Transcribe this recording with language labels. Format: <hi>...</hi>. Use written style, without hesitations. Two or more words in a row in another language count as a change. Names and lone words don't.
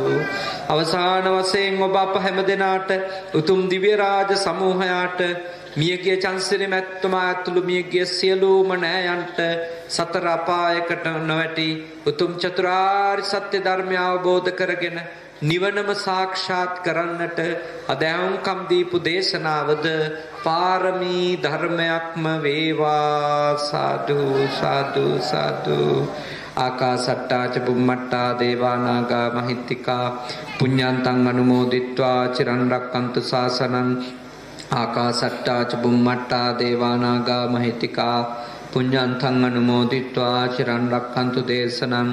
<si>අවසාන වශයෙන් ඔබ අප හැම දෙනාට උතුම් දිව්‍ය රාජ සමූහයාට මියගිය චන්සිරි මැතිතුමා ඇතුළු මියගිය සියලුම නෑයන්ට සතර අපායකට නොවැටි උතුම් චතුරාර්ය සත්‍ය ධර්මය අවබෝධ කරගෙන නිවනම සාක්ෂාත් කරන්නට අදහුම්කම් දීපු දේශනාවද පාරමී ධර්මයක්ම වේවා. සාදු සාදු සාදු.</si> <pi>ආකාසට්ටා ච බුම්මට්ටා දේවා නාග මහිත්‍තිකා පුඤ්ඤන්තං අනුමෝදිත්වා චිරන් රක්칸තු ශාසනං. ආකාසට්ටා ච බුම්මට්ටා දේවා නාග මහිත්‍තිකා පුඤ්ඤන්තං අනුමෝදිත්වා චිරන් රක්칸තු දේශනං.</pi>